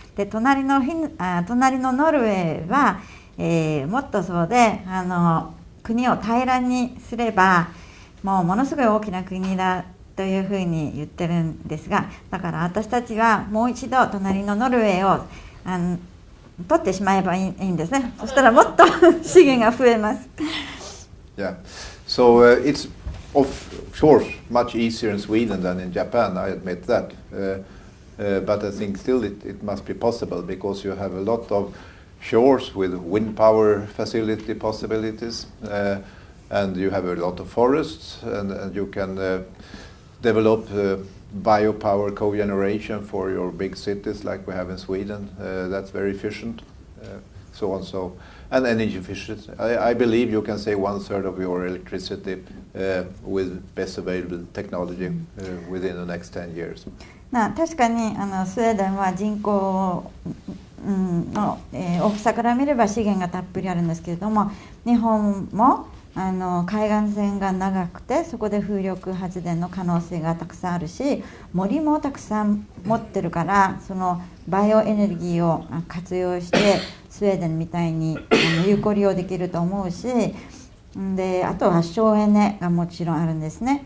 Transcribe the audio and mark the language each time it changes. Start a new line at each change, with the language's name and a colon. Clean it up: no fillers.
Japanese: で隣のノルウェーは、もっとそうで国を平らにすればものすごい大きな国だというふうに言ってるんですが、だから私たちはもう一度隣のノルウェーを取ってしまえばいいんですね。そしたらもっと資源が増えます。
English: Yeah, so it's of course much easier in Sweden than in Japan. I admit that, but I think still it must be possible because you have a lot of shores with wind power facility possibilities, and you have a lot of forests, and you can develop biopower cogeneration for your big cities like we have in Sweden. That's very efficient, so on. So, and energy efficiency. I believe you can say 1/3 of your electricity with best available technology within the next 10 years.
Japanese: 確かにスウェーデンは人口の、大きさから見れば資源がたっぷりあるんですけれども、日本も海岸線が長くてそこで風力発電の可能性がたくさんあるし、森もたくさん持ってるから、そのバイオエネルギーを活用してスウェーデンみたいに有効利用できると思うし、であとは省エネがもちろんあるんですね。